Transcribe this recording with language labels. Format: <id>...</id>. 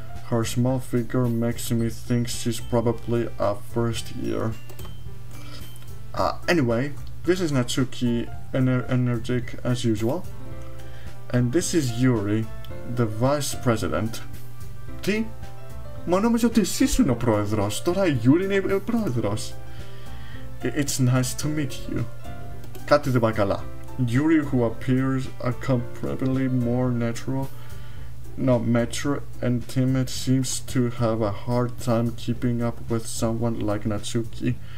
<en>Her small figure makes me think she's probably a first year. Anyway, this is Natsuki, energetic as usual. And this is Yuri, the vice president.</en> <el>Τι? Μα νόμιζα ότι εσύ ήσουν ο πρόεδρος. Τώρα η Yuri είναι ο πρόεδρος.</el> <en>It's nice to meet you.</en> <el>Κάτι δεν πάει καλά.</el> <en>Yuri, who appears incomparably more mature and timid, seems to have a hard time keeping up with someone like Natsuki.</en>